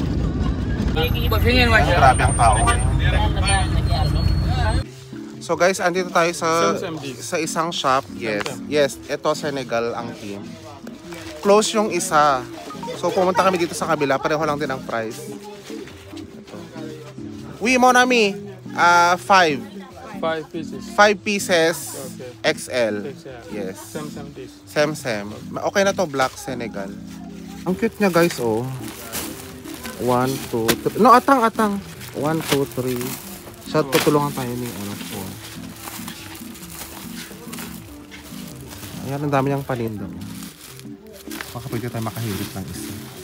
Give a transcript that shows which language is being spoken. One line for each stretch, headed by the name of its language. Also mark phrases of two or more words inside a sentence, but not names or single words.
Filipino: Grabe ang tao.
English: So guys,
Filipino: andito tayo sa isang shop. Yes, ito Senegal ang team. Close yung isa. So, pumunta kami dito sa kabila. Pareho lang din ang price. Ito.
French: Oui, mon ami. 5.
English: 5 pieces. 5 pieces. Okay. XL. XL. Yes. Same this. Sem.
Filipino: Okay na to, Black Senegal. Ang cute niya, guys, oh. 1, 2, 3. No, atang. 1, 2, 3. Shot, tutulungan tayo ni ano po. Ayan, ang dami niyang paninda. Baka pwede tayo makahirit ng isa.